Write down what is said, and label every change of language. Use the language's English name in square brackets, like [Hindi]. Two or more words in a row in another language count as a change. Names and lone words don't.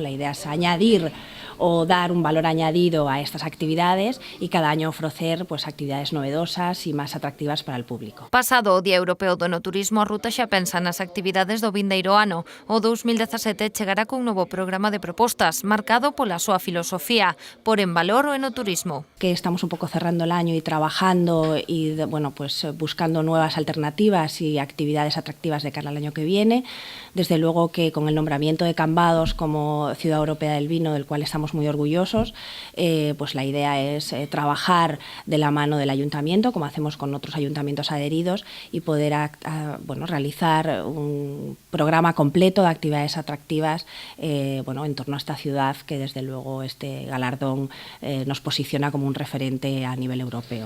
[Spanish] La idea es añadir o dar un valor añadido a estas actividades y cada año ofrecer actividades novedosas y más atractivas para el público. [Galician] Pasado o Día Europeo do Enoturismo, a ruta xa pensa nas actividades do vindeiro ano. O 2017 chegará cun novo programa de propostas marcado pola súa filosofía, por en valor o enoturismo. [Spanish] Que estamos un poco cerrando el año y trabajando y buscando nuevas alternativas y actividades atractivas de cara al año que viene. Desde luego que con el nombramiento de Cambados como Ciudad Europea del Vino, del cual estamos muy orgullosos, la idea es trabajar de la mano del ayuntamiento, como hacemos con otros ayuntamientos adheridos, y poder realizar un programa completo de actividades atractivas en torno a esta ciudad, que desde luego este galardón nos posiciona como un referente a nivel europeo.